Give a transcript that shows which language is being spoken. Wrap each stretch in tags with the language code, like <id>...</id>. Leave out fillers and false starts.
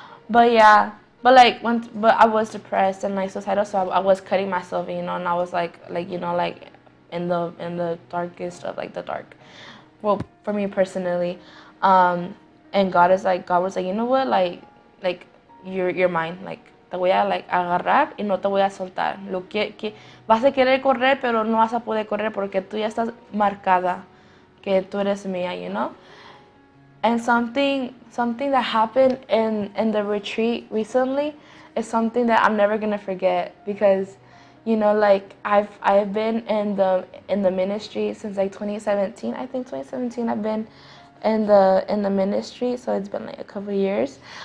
<en>But yeah, but like once, but I was depressed and like suicidal, so I was cutting myself, you know, and I was like you know, like in the darkest of like the dark. Well, for me personally, and God was like, you know what, like you're mine, like</en> <es>te voy a</es> <en>like</en> <es>agarrar y no te voy a soltar. Lo que vas a querer correr, pero no vas a poder correr porque tú ya estás marcada, que tú eres mía, you know.</es> <en>And something that happened in the retreat recently is something that I'm never gonna forget because, you know, like I've been in the ministry since like 2017. I think 2017 I've been in the ministry, so it's been like a couple of years.</en>